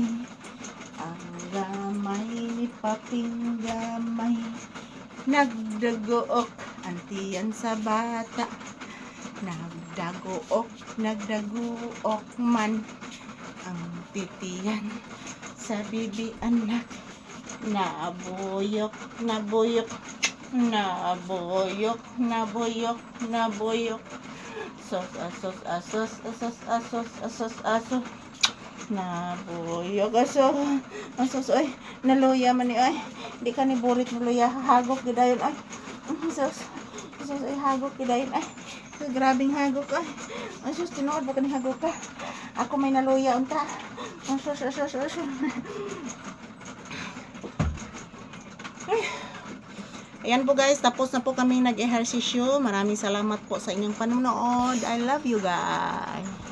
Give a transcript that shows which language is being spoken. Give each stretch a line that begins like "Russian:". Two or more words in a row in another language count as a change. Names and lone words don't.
Cebuano: Ang gamay ni Paping gamay. Nagdagook antiyan sa bata. Nagdagook man ang titiyan sa bibi anak. Nabuyok, nabuyok, nabuyok, nabuyok, nabuyok. Sos, asos, asos, asos, asos, asos, asos. Nabuyog asos oy naluya man ni oy di ka ni burit naluya hagok gidayon ay asos oy hagok gidayon ay grabing hagok ay asos tinuod ba ka ni hagok ka ako may naluya unta asos ay.
Filipino: Ayan po guys, tapos na po kami nag-ehersisyo. Maraming salamat po sa inyong panonood.
English: I love you guys.